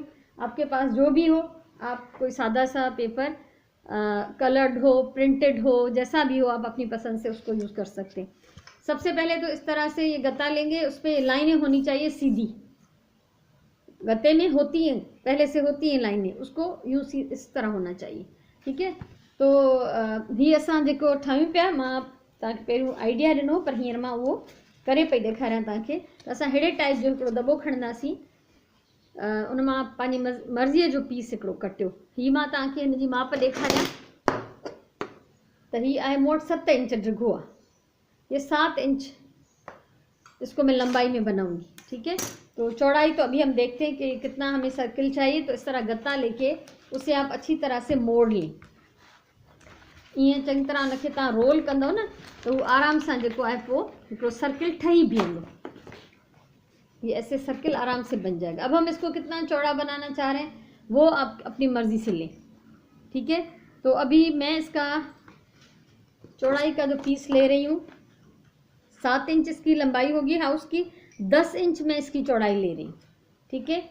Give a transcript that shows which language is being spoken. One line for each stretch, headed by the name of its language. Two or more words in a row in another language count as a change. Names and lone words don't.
Hindi: आपके पास जो भी हो, आप कोई सादा सा पेपर, कलर्ड हो, प्रिंटेड हो, जैसा भी हो, आप अपनी पसंद से उसको यूज़ कर सकते हैं। सबसे पहले तो इस तरह से ये गत्ता लेंगे, उस पर लाइनें होनी चाहिए सीधी। गत्ते में होती हैं, पहले से होती हैं लाइनें, उसको यूं इस तरह होना चाहिए, ठीक है।
Sindhi: तो ही असां जेको ठाहियूं पिया, मां तव्हांखे पहिरियों आइडिया ॾिनो, पर हींअर मां उहो करे पई ॾेखारियां तव्हांखे। त असां अहिड़े टाइप जो हिकिड़ो दॿो खणंदासीं, उन मां पंहिंजी मर्ज़ीअ जो पीस हिकिड़ो कटियो। हीअ मां तव्हांखे हिन जी माप ॾेखारियां त हीअ आहे मूं वटि 7 इंच डिघो आहे,
Hindi: ये 7 इंच इसको मैं लंबाई में बनाऊंगी, ठीक है। तो चौड़ाई तो अभी हम देखते हैं कि कितना हमें सर्किल चाहिए। तो इस तरह गत्ता लेके उसे आप अच्छी तरह से मोड़ लें।
Sindhi: ईअं चंगी तरह उनखे तव्हां रोल कंदो न,
Hindi: तो वो
Sindhi: आराम सां जेको आहे पोइ हिकिड़ो सर्किल ठही बीहंदो।
Hindi: ये ऐसे सर्किल आराम से बन जाएगा। अब हम इसको कितना चौड़ा बनाना चाह रहे हैं वो आप अपनी मर्जी से लें, ठीक है। तो अभी मैं इसका चौड़ाई का जो पीस ले रही हूँ, 7 इंच इसकी लंबाई होगी हाउस की, 10 इंच में इसकी चौड़ाई ले रही हूँ, ठीक है।